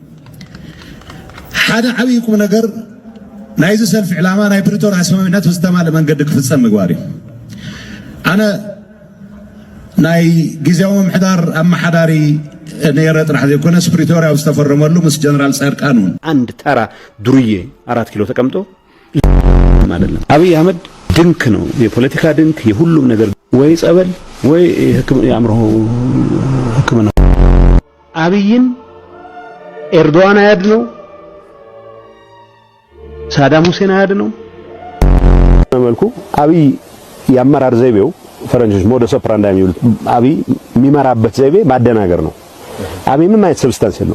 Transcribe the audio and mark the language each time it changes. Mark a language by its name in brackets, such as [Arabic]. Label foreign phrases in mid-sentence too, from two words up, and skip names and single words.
[Tigrinya] ሓደ ዓብዪ ቁም ነገር ናይዚ ሰልፊ ዕላማ ናይ ፕሪቶርያ ስምምዕነት ብዝተማልአ መንገዲ ክፍፀም ምግባር እዩ። ኣነ ናይ ጊዜያዊ ምምሕዳር ኣመሓዳሪ ነይረ ጥራሕ ዘይኮነስ ፕሪቶርያ ዝተፈረመሉ ምስ ጀነራል ጻድቃን እውን [Amharic] አንድ ተራ ዱርዬ 4 ኪሎ ተቀምጦ ማለት ነው። አብይ አህመድ ድንክ ነው፣ የፖለቲካ ድንክ፣ የሁሉም ነገር ወይ ጸበል ወይ የአእምሮ ሕክምና። አብይን ኤርዶዋን አያድነው፣ ሳዳም ሁሴን አያድነው። መልኩ አብይ የአመራር ዘይቤው ፈረንጆች [Latin] modus operandi [Amharic] የሚሉት አብይ የሚመራበት ዘይቤ ማደናገር ነው። አብይ ምን አይነት ሰብስታንስ ነው?